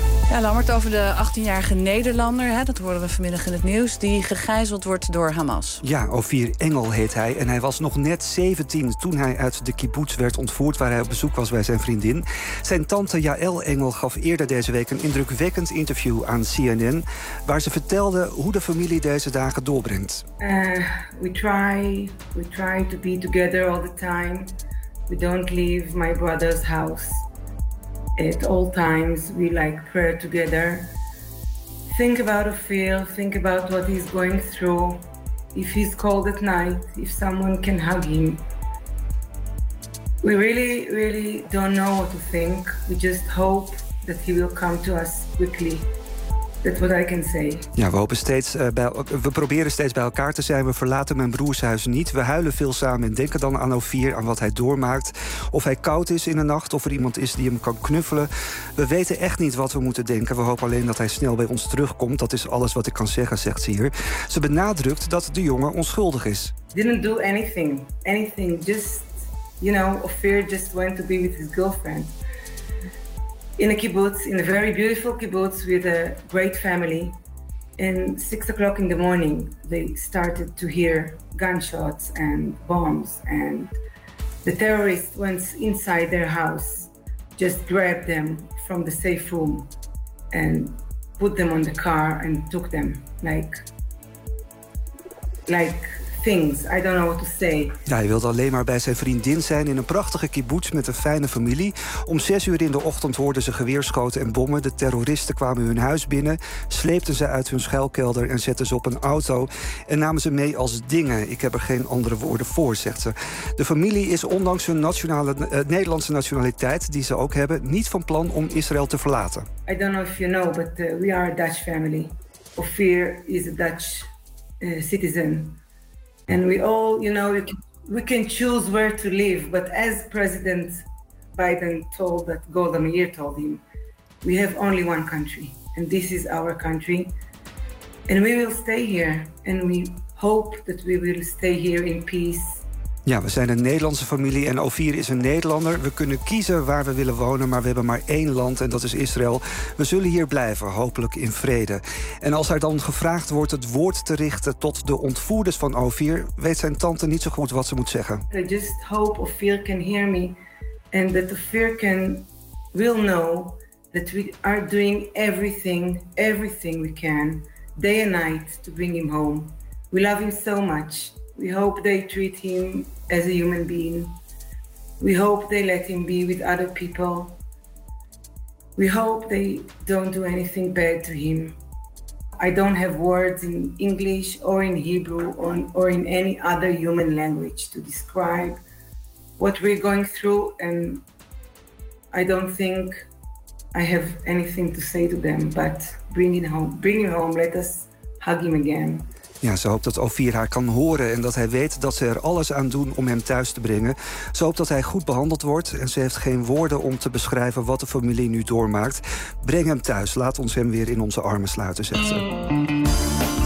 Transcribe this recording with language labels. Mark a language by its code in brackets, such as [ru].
[nl] Ja, Lammert, over de 18-jarige Nederlander, hè, dat horen we vanmiddag in het nieuws, die gegijzeld wordt door Hamas. Ja, Ophir Engel heet hij. En hij was nog net 17 toen hij uit de kibbutz werd ontvoerd, waar hij op bezoek was bij zijn vriendin. Zijn tante Yael Engel gaf eerder deze week een indrukwekkend interview aan CNN, waar ze vertelde hoe de familie deze dagen doorbrengt. [en] We try to be together all the time. We don't leave my brother's house. At all times, we like prayer together. Think about Ophir, think about what he's going through. If he's cold at night, if someone can hug him. We really, really don't know what to think. We just hope that he will come to us quickly. That's what I can say. [nl] Ja, we hopen steeds we proberen steeds bij elkaar te zijn. We verlaten mijn broershuis niet. We huilen veel samen en denken dan aan Ophir, aan wat hij doormaakt. Of hij koud is in de nacht, of er iemand is die hem kan knuffelen. We weten echt niet wat we moeten denken. We hopen alleen dat hij snel bij ons terugkomt. Dat is alles wat ik kan zeggen, zegt ze hier. Ze benadrukt dat de jongen onschuldig is. [en] Didn't do anything. Anything. Just, you know, Ophir just went to be with his girlfriend. In a kibbutz, in a very beautiful kibbutz with a great family. And 6 o'clock in the morning, they started to hear gunshots and bombs. And the terrorists went inside their house, just grabbed them from the safe room and put them on the car and took them like things. I don't know what to say. [nl] Ja, hij wilde alleen maar bij zijn vriendin zijn in een prachtige kibbutz met een fijne familie. Om 6 uur in de ochtend hoorden ze geweerschoten en bommen. De terroristen kwamen hun huis binnen, sleepten ze uit hun schuilkelder en zetten ze op een auto en namen ze mee als dingen. Ik heb er geen andere woorden voor, zegt ze. De familie is ondanks hun Nederlandse nationaliteit, die ze ook hebben, niet van plan om Israël te verlaten. [en] I don't know if you know, but we are a Dutch family. Ophir is a Dutch citizen. And we all, you know, we can choose where to live. But as President Biden told that Golda Meir told him, we have only one country, and this is our country. And we will stay here, and we hope that we will stay here in peace. [nl] Ja, we zijn een Nederlandse familie en Ophir is een Nederlander. We kunnen kiezen waar we willen wonen, maar we hebben maar één land en dat is Israël. We zullen hier blijven, hopelijk in vrede. En als er dan gevraagd wordt het woord te richten tot de ontvoerders van Ophir, weet zijn tante niet zo goed wat ze moet zeggen. [en] I just hope Ophir can hear me and that Ophir can will know that we are doing everything we can, day and night, to bring him home. We love him so much. We hope they treat him as a human being. We hope they let him be with other people. We hope they don't do anything bad to him. I don't have words in English or in Hebrew or in any other human language to describe what we're going through, and I don't think I have anything to say to them, but bring him home, let us hug him again. [nl] Ja, ze hoopt dat Ophir haar kan horen en dat hij weet dat ze er alles aan doen om hem thuis te brengen. Ze hoopt dat hij goed behandeld wordt en ze heeft geen woorden om te beschrijven wat de familie nu doormaakt. Breng hem thuis, laat ons hem weer in onze armen sluiten, zegt ze.